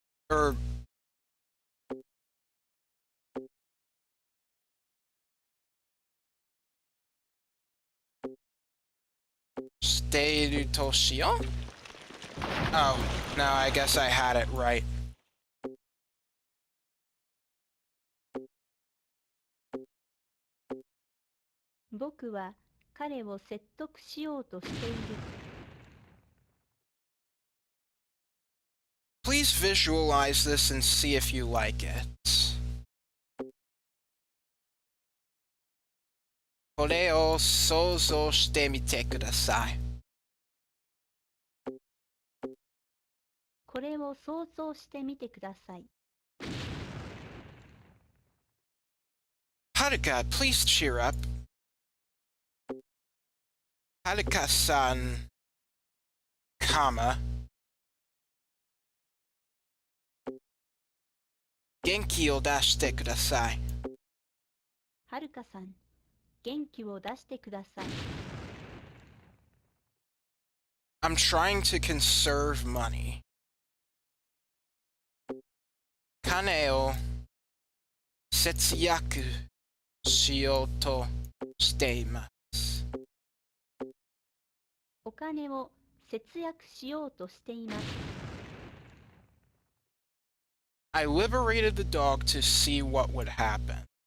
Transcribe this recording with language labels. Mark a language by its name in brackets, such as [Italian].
[Japanese] Or shite iru to shiyou? [English] Oh, no, I guess I had it right. [Japanese] 「僕は彼を説得しようとしている。 [English] Please visualize this and see if you like it. [Japanese] これを想像してみてください。これを想像してみてください。 [English] Haruka, please cheer up. Haruka-san, comma. [Japanese] Genki o dashite kudasai. はるかさん、元気を出してください。 [English] I'm trying to conserve money. [Japanese] Kane o 節約しようとしています。お金を節約しようとしています。 [English] I liberated the dog to see what would happen.